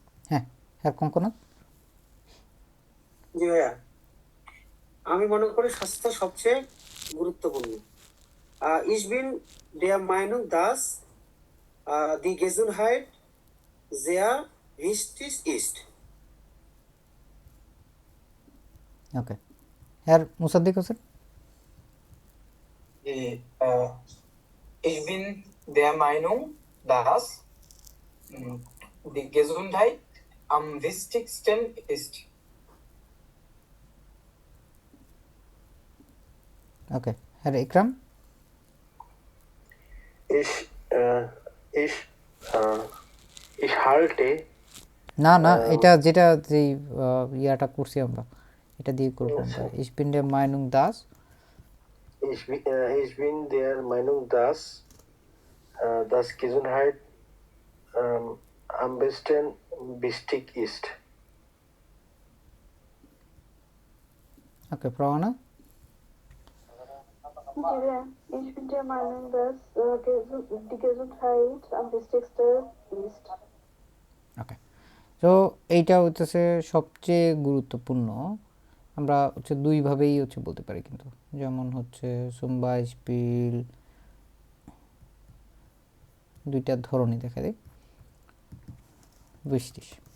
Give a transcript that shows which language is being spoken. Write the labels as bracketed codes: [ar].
[bn] হ্যাঁ হ্যাঁ কঙ্কনাথ, জি ভাইয়া, আমি মনে করি স্বাস্থ্য সবচেয়ে গুরুত্বপূর্ণ। [de] Ich bin der Meinung, dass die Gesundheit sehr wichtig ist. [bn] ওকে, হ্যাঁ Musaddiq Hossain, [de] Ich bin der Meinung, dass die Gesundheit am wichtigsten ist. [bn] ওকে, হ্যাঁ ইকরাম, [de] Ich, äh, ich, äh, ich halte, [bn] না না এটা যেটা যেই ইয়াটা করছি আমরা, এটা দিয়ে করবো আমরা। [de] Ich bin der Meinung, dass ich bin der Meinung, dass Gesundheit am besten wichtig ist. [bn] Okay প্রমাণা, [de] Ich bin der Meinung, dass die Gesundheit am wichtigsten ist. [bn] ওকে। তো এইটা হচ্ছে সবচেয়ে গুরুত্বপূর্ণ, আমরা হচ্ছে দুইভাবেই হচ্ছে বলতে পারি কিন্তু, যেমন হচ্ছে সুম্বা স্পিল, দুইটা ধরনই দেখা দেয় বৃষ্টিস।